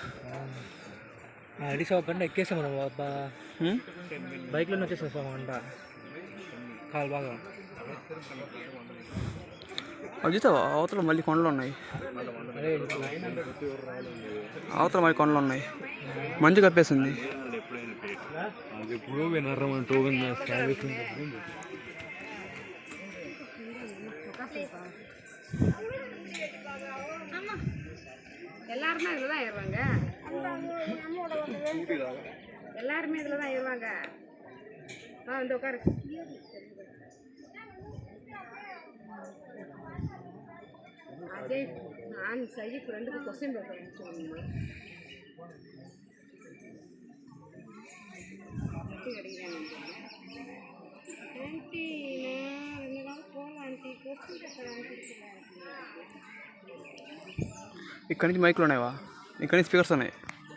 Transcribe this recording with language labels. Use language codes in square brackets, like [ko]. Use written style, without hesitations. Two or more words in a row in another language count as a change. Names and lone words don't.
[te] అడిసా కంటే ఎక్కేసాం మనం, బైక్లోనే వచ్చేసేసాం అంట. కాలు బాగా అది చూసావా, అవతల మళ్ళీ కొండలు ఉన్నాయి. అవతల మళ్ళీ కొండలు ఉన్నాయి, మంచు కప్పేసింది. [ta] எல்லாருமே இதில் தான் ஏறுவாங்க, எல்லாருமே இதில் தான் ஏறுவாங்க. இந்த உட்காரு. அஜய் நான் சைஃப் ரெண்டுக்கு [en] question paper [ta] அனுப்பிச்சுடுங்கம்மா. எப்படி கிடைக்கிறாங்க ஆண்டி? நான் 2 நாள் போகல ஆண்டி, [en] question paper [ta] அனுப்பிச்சுடுங்க. [te] ఇక్కడి నుంచి మైకులు ఉన్నాయా? ఇక్కడి నుంచి స్పీకర్స్ ఉన్నాయి.